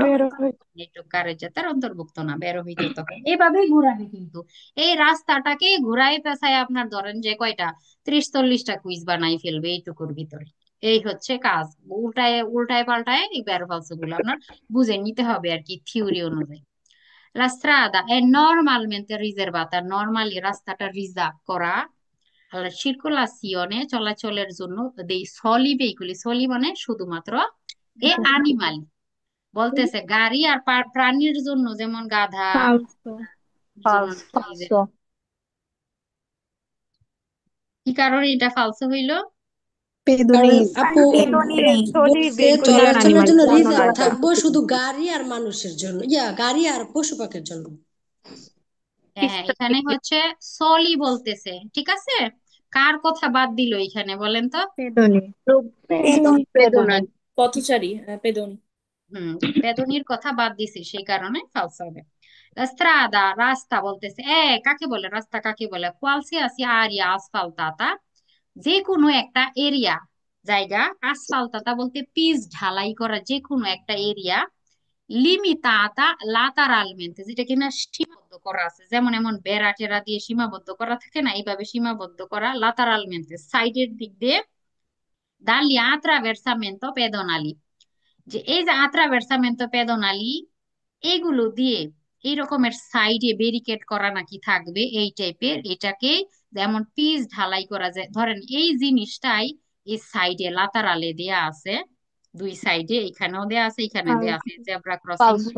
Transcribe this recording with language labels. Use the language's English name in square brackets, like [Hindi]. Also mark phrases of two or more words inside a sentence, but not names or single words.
[Bangla] একটু কারের জাতার অন্তর্ভুক্ত না, বেরো হইতো তখন। এইভাবেই ঘুরাবে কিন্তু, এই রাস্তাটাকে ঘুরাই পেঁচায় আপনার ধরেন যে কয়টা 30-40টা কুইজ বানাই ফেলবে এইটুকুর ভিতরে। এই হচ্ছে কাজ, উল্টায় উল্টায় পাল্টায় এই বের ফালসো গুলো আপনার বুঝে নিতে হবে আর কি, থিওরি অনুযায়ী। La strada è normalmente riservata, normally রাস্তাটা রিজার্ভ করা Allora, circolazione চলাচলের জন্য [Italian] dei soli veicoli, [Bangla] soli মানে শুধুমাত্র, এ animali বলতেছে গাড়ি আর প্রাণীর জন্য, যেমন গাধা, [Italian] falso, [Bangla] যেমন কি [Italian] falso, [Bangla] কি কারণে এটা ফালসো হইলো? কারণ [Italian] pedoni, [Bangla] আপু পেডনি নেই। বলছে [Italian] non [Bangla] চলাচলের [Italian] animali, [Bangla] জন্য [Italian] non [Bangla] রিজার্ভ [Italian] animali. [Bangla] থাকবো শুধু গাড়ি আর মানুষের জন্য, গাড়ি আর পশু পাখির জন্য। হ্যাঁ, এখানে হচ্ছে সলি বলতেছে, ঠিক আছে। কার কথা বাদ দিল এখানে বলেন তো? [Italian] pedoni, পেডনি। pedonali, [Bangla] পথচারী, পেদনী। হুম, বেদনির কথা বাদ দিছি, সেই কারণে ফালসো হবে। স্ট্রাদা রাস্তা বলতেছে, কাকে বলে রাস্তা, কাকে বলে? [Italian] qualsiasi area asfaltata, [Bangla] যে কোনো একটা এরিয়া, জায়গা। আসফালতাতা বলতে পিচ ঢালাই করা যে কোনো একটা এরিয়া, [Italian] limitata lateralmente, [Bangla] যেটা কিনা সীমাবদ্ধ করা আছে, যেমন এমন বেড়া টেরা দিয়ে সীমাবদ্ধ করা থাকে না, এইভাবে সীমাবদ্ধ করা, লাতারালমেন্তে সাইডের দিক দিয়ে, [Italian] dagli attraversamento pedonali, [Bangla] যে এই যে [Italian] attraversamento pedonali, [Bangla] এইগুলো দিয়ে এই রকমের সাইডে ব্যারিকেড করা নাকি থাকবে এই টাইপের, এটাকে যেমন পিচ ঢালাই করা যায়, ধরেন এই জিনিসটাই এই সাইডে লাতারালে দেয়া আছে, দুই সাইডে, এখানেও দেয়া আছে, এখানে দেয়া আছে, [English] zebra crossing [Bangla] গুলো,